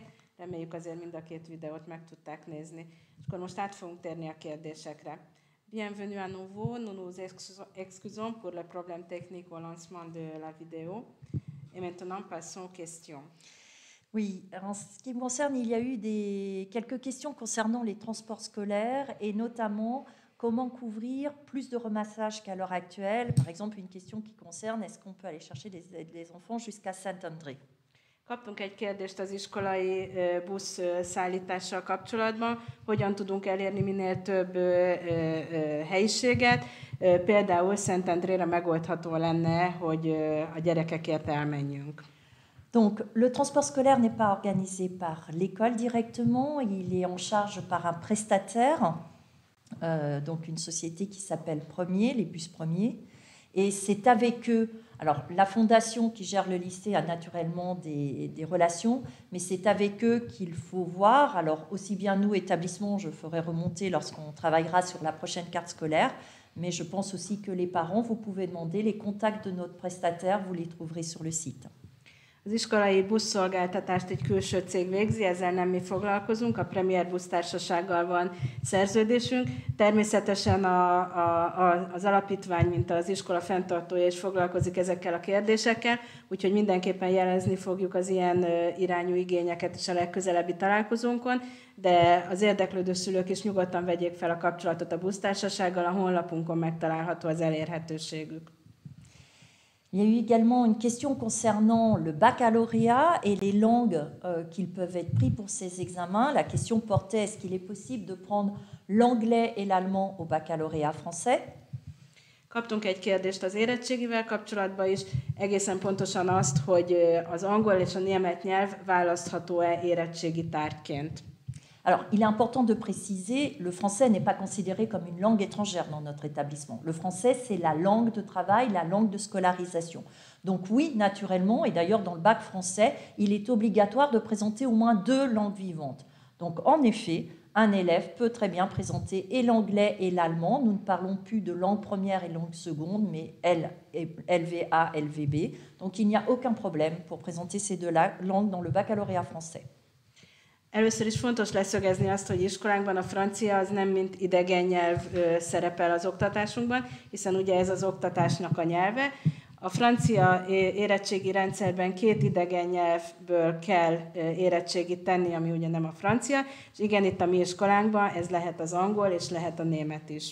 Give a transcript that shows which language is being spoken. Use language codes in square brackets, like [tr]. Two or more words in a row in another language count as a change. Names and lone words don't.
[hu] Reméljük azért mind a két videót meg tudták nézni. És akkor most át fogunk térni a kérdésekre. [fr] Bienvenue à nouveau. Nous nous excusons pour le problème technique au lancement de la vidéo. Et maintenant, passons aux questions. Oui, en ce qui me concerne, il y a eu quelques questions concernant les transports scolaires et notamment comment couvrir plus de ramassage qu'à l'heure actuelle. Par exemple, une question qui concerne est-ce qu'on peut aller chercher des enfants jusqu'à Saint-André. [hu] Kaptunk egy kérdést az iskolai busz szállítással kapcsolatban, hogyan tudunk elérni minél több helyiséget. Például Szentendrére megoldható lenne, hogy a gyerekekért elmenjünk. [fr] Donc, le transport scolaire n'est pas organisé par l'école directement, il est en charge par un prestataire, donc une société qui s'appelle Premier, les bus Premiers, et c'est avec eux. Alors, la fondation qui gère le lycée a naturellement des relations, mais c'est avec eux qu'il faut voir. Alors, aussi bien nous, établissement, je ferai remonter lorsqu'on travaillera sur la prochaine carte scolaire, mais je pense aussi que les parents, vous pouvez demander les contacts de notre prestataire, vous les trouverez sur le site. [hu] Az iskolai buszszolgáltatást egy külső cég végzi, ezzel nem mi foglalkozunk, a Premier busztársasággal van szerződésünk. Természetesen az alapítvány, mint az iskola fenntartója is foglalkozik ezekkel a kérdésekkel, úgyhogy mindenképpen jelezni fogjuk az ilyen irányú igényeket is a legközelebbi találkozónkon, de az érdeklődő szülők is nyugodtan vegyék fel a kapcsolatot a busztársasággal, a honlapunkon megtalálható az elérhetőségük. [fr] Il y a eu également une question concernant le baccalauréat et les langues qu'ils peuvent être pris pour ces examens. La question portait est-ce qu'il est possible de prendre l'anglais et l'allemand au baccalauréat français? [hu] Kaptunk egy kérdést az érettségivel kapcsolatban is, egészen pontosan azt, hogy az angol és a német nyelv választható-e érettségi tárgyként. [fr] Alors, il est important de préciser, le français n'est pas considéré comme une langue étrangère dans notre établissement. Le français, c'est la langue de travail, la langue de scolarisation. Donc oui, naturellement, et d'ailleurs dans le bac français, il est obligatoire de présenter au moins 2 langues vivantes. Donc en effet, un élève peut très bien présenter et l'anglais et l'allemand. Nous ne parlons plus de langue première et langue seconde, mais LVA, LVB. Donc il n'y a aucun problème pour présenter ces 2 langues dans le baccalauréat français. [hu] Először is fontos leszögezni azt, hogy iskolánkban a francia az nem mint idegen nyelv szerepel az oktatásunkban, hiszen ugye ez az oktatásnak a nyelve. A francia érettségi rendszerben 2 idegen nyelvből kell érettségit tenni, ami ugye nem a francia, és igen, itt a mi iskolánkban ez lehet az angol, és lehet a német is.